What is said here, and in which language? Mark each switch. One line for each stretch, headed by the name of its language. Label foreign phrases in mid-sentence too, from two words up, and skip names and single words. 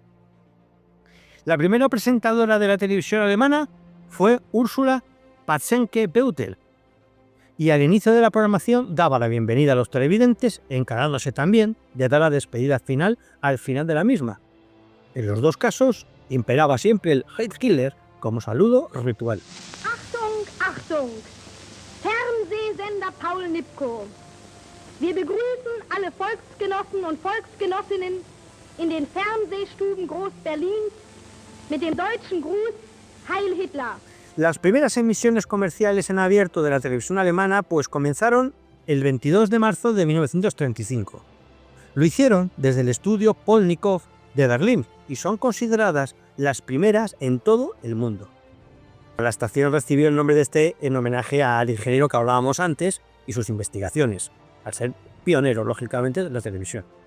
Spanish: La primera presentadora de la televisión alemana fue Ursula Patzenke-Beutel, y al inicio de la programación daba la bienvenida a los televidentes, encargándose también de dar la despedida final al final de la misma. En los dos casos, imperaba siempre el
German: Heil-Hitler
Spanish: como saludo ritual.
German: Achtung, Achtung! Fernsehsender Paul Nipkow. Wir begrüßen alle Volksgenossen und Volksgenossinnen in den Fernsehstuben Groß-Berlins mit dem deutschen Gruß Heil Hitler.
Spanish: Las primeras emisiones comerciales en abierto de la televisión alemana comenzaron el 22 de marzo de 1935. Lo hicieron desde el estudio Polnikov de Berlín y son consideradas las primeras en todo el mundo. La estación recibió el nombre de este en homenaje al ingeniero que hablábamos antes y sus investigaciones, al ser pionero, lógicamente, de la televisión.